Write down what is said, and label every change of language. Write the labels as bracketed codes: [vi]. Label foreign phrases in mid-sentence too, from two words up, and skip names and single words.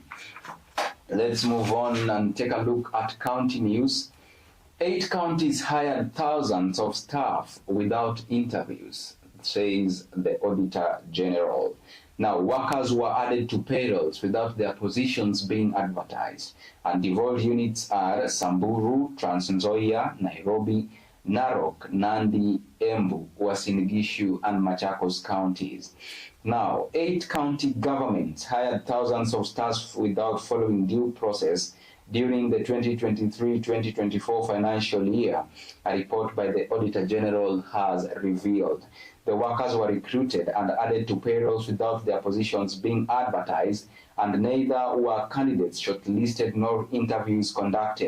[en] Let's move on and take a look at county news. 8 counties hired thousands of staff without interviews, says the Auditor General. Now, workers were added to payrolls without their positions being advertised, and devolved units are Samburu, Trans Nzoia, Nairobi, Narok, Nandi, Embu, Uasin Gishu, and Machakos counties. Now, 8 county governments hired thousands of staff without following due process during the 2023-2024 financial year, a report by the Auditor General has revealed. The workers were recruited and added to payrolls without their positions being advertised, and neither were candidates shortlisted nor interviews conducted.